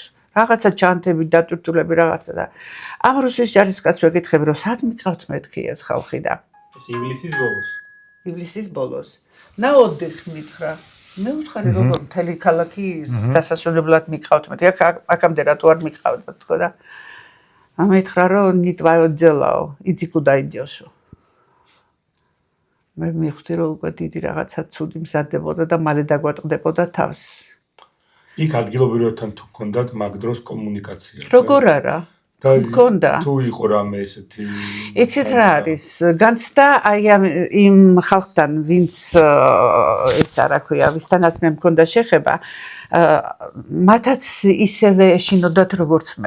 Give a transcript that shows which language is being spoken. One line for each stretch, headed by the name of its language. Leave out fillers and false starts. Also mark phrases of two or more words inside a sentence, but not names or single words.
Georgian: რაღაცა ჩანთები, დატვირთულები რაღაცა და ამ რუსის ჯარისკაცს ვეკითხები, რომ სად მიყავთ მეთქი ეს ხალხი და ეს ივლისის ბოლოს. ივლისის ბოლოს. ნაოდიხ მითხრა. მე ვთხარი რომ მთელი ქალაქი დასასრულებლად მიყავთ მეთქი. აქამდე რატო არ მიყავდა თქო და მითხრა რომ
Russian: не твое дело, иди куда идешь.
Georgian: მე მივხვდი რომ უკვე დიდი რაღაცა ცუდი მზადდებოდა და მალე დაგვატყდებოდა თავს. იქ ადგილობრივებთან თუ გქონდათ მაგ დროს კომუნიკაცია. როგორ არა? გქონდა. თუ იყო რამე ესეთი იცით რა არის? განცდა აი იმ ხალხთან, ვინც ესა რა ქვია, ვისთანაც მე მქონდა შეხება, მათაც ისევე ეშინოდათ როგორც მე.